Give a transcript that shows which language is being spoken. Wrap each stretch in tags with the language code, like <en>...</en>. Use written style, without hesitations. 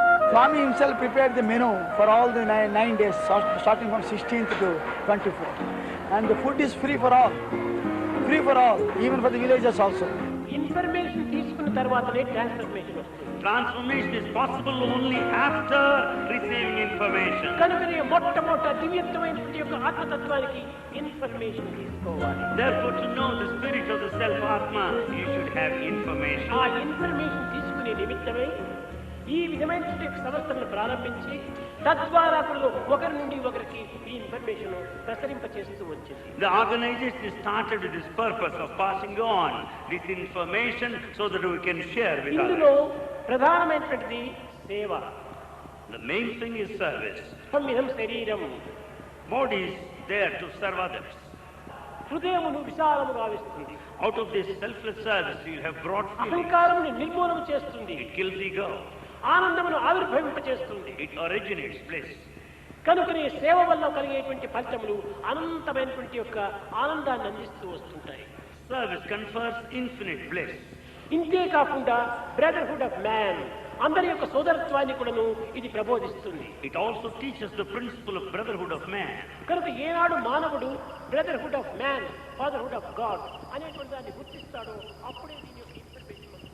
<en>Swami himself prepared the menu for all the 9 days, starting from 16th to 24th. And the food is free for all, even for the villagers also.</en> <te>Information తీసుకున్న తర్వాతనే transformation వస్తుంది.</te> <en>Transformation is possible only after receiving information.</en> <te>కనుకనే మొట్టమొదట దివ్యత్వమైనటువంటి యొక్క ఆత్మతత్వానికి information తీసుకోవాలి.</te> <en>Therefore, to know the spirit of the self-atma, you should have information.</en> <te>ఆ information తీసుకునే నిమిత్తమై ఈ విధమైనటువంటి సంస్థలను ప్రారంభించి తద్వారా ఒకరి నుండి ఒకరికి ఈ ఇన్ఫర్మేషన్ ప్రసరింపచేస్తూ వచ్చింది.</te> <en>The organization started with this purpose of passing on this information so that we can share with</en> <te>ఇందులో</te> <en>others.</en> <te>ప్రధానమైనటువంటిది సేవ.</te> <en>The main thing is service.</en> <te>సంవిధం శరీరం.</te> <en>Body is there to serve others.</en> <te>హృదయమును విశాలము గావిస్తుంది.</te> <en>Out of this selfless service, you have brought feelings.</en> <te>అహంకారమును నిర్మూలన చేస్తుంది.</te> <en>It kills the ego.</en> <te>ఆనందమును ఆవిర్భవింపచేస్తుంది.</te> <en>It originates bliss.</en> <te>కనుకనే సేవ వల్ల కలిగేటువంటి ఫలితములు అనంతమైనటువంటి యొక్క ఆనందాన్ని అందిస్తూ వస్తుంటాయి.</te> <en>Service confers infinite bliss.</en> <te>ఇంతే కాకుండా</te> <en>brotherhood of man,</en> <te>అందరి యొక్క సోదరత్వాన్ని కూడాను ఇది ప్రబోధిస్తుంది.</te> <en>It also teaches the principle of brotherhood of man.</en> <te>కనుక ఏనాడు మానవుడు</te> <en>brotherhood of man, fatherhood of God</en> <te>అనేటువంటి దాన్ని గుర్తిస్తాడో అప్పుడే దీని యొక్క ఇన్ఫర్మేషన్</te>